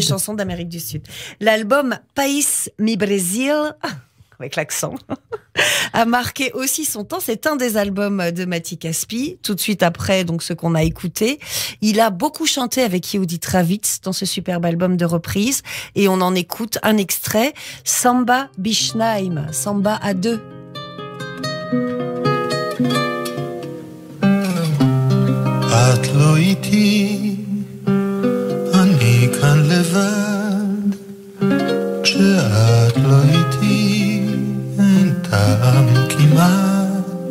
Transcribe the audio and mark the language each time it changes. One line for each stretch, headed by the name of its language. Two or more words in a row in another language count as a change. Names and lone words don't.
French: Les chansons d'Amérique du Sud. L'album País Mi Brasil, avec l'accent, a marqué aussi son temps. C'est un des albums de Matti Caspi, tout de suite après donc ce qu'on a écouté. Il a beaucoup chanté avec Yehudit Ravitz dans ce superbe album de reprise, et on en écoute un extrait, Samba Bishnaim, Samba à deux.
Hebrew: את לא איתי, אני כאן לבד. כשאת לא איתי, אין טעם כמעט.